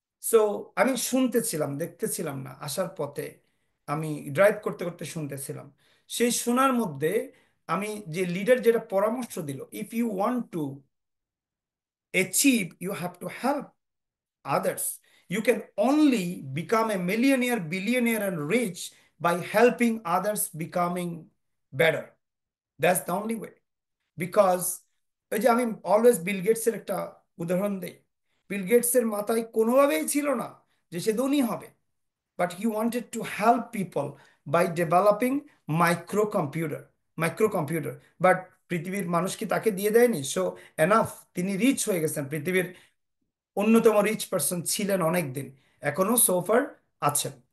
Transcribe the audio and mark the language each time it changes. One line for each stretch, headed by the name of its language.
Bangla: So আমি শুনতেছিলাম, দেখতেছিলাম না, আসার পথে আমি ড্রাইভ করতে করতে শুনতেছিলাম। সেই শোনার মধ্যে আমি যে লিডার যেটা পরামর্শ দিল,
English: If you want to achieve you have to help others. You can only become a millionaire, billionaire, and rich by helping others becoming better. That's the only way.
Bangla: Because ওই যে আমি অলওয়েজ বিল গেটসের একটা উদাহরণ দেই। বিল গেটসের মাথায় কোনোভাবেই ছিল না যে সে ধনী হবে, but
English: He wanted to help people by developing microcomputer.
Bangla: But পৃথিবীর মানুষ কি তাকে দিয়ে দেয়নি? সো এনাফ, তিনি রিচ হয়ে গেছেন, পৃথিবীর অন্যতম রিচ পার্সন ছিলেন অনেক দিন, এখনো সোফার আছেন।